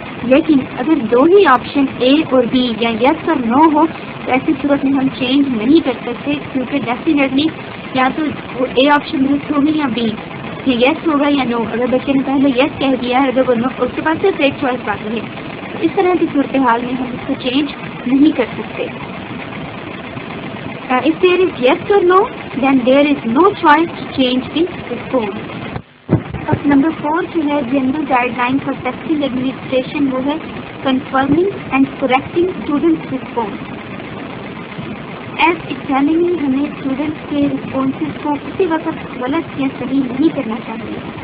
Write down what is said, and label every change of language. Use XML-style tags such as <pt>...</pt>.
<ur>لیکن اگر دو ہی آپشن اے اور بی یا یس اور نو ہو تو ایسی صورت میں ہم چینج نہیں کر سکتے، کیونکہ ڈیفینیٹلی یا تو وہ اے آپشن درست ہوگی یا بی، یا یس ہوگا یا نو. اگر بچے نے پہلے یس کہہ دیا ہے اگر وہ نو، اس کے پاس صرف ایک چوائس باقی ہے، تو اس طرح کی صورتحال میں ہم اس کو چینج نہیں کر سکتے.</ur> <en>If there is yes or no, then there is no choice to change the response.</en> <ur>اب نمبر 4 جو ہے</ur> <en>general guideline for testing administration,</en> <ur>وہ ہے</ur> <en>Confirming and correcting students response.</en> <ur>As examiner ہمیں اسٹوڈنٹس کے رسپانسز کو کسی وقت غلط یا صحیح نہیں کرنا چاہیے.</ur>